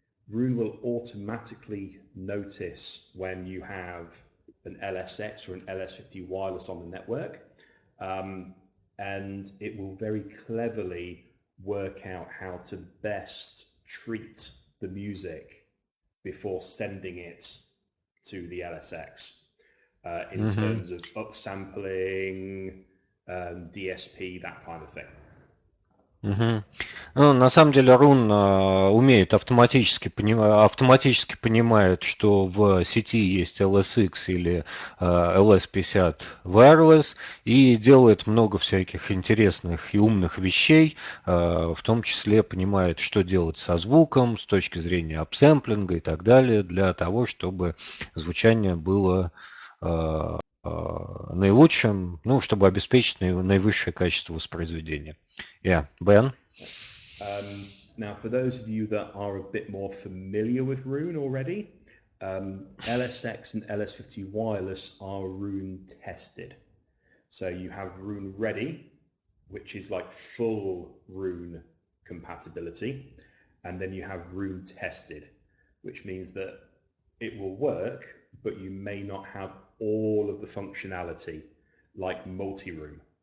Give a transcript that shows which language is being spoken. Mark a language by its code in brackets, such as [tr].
[en] Roon will automatically notice when you have an LSX or an LS50 wireless on the network, and it will very cleverly work out how to best treat the music before sending it to the LSX in terms of upsampling, DSP, that kind of thing. [ru] Ну, на самом деле Roon умеет автоматически понимает, что в сети есть LSX или LS50 wireless и делает много всяких интересных и умных вещей, в том числе понимает, что делать со звуком с точки зрения апсэмплинга и так далее, для того, чтобы звучание было наилучшим, чтобы обеспечить наивысшее качество воспроизведения. [en] Yeah, Ben? Now, for those of you that are a bit more familiar with Roon already, LSX and LS50 wireless are Roon tested. So you have Roon ready, which is like full Roon compatibility, and then you have Roon tested, which means that it will work, but you may not have all of the functionality like multi-room.